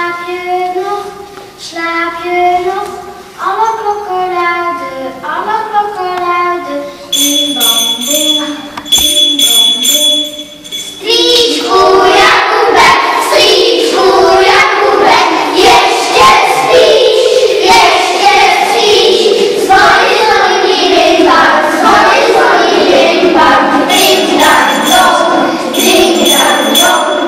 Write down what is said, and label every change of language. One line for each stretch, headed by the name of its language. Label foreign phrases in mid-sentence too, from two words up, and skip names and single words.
Dutch: slaap je nog, alle klokken luiden, bim bam boem, bim bam boem.
Czech: Strýčku Jakube, ještě spíš, zvony bimbam, ding dang dong.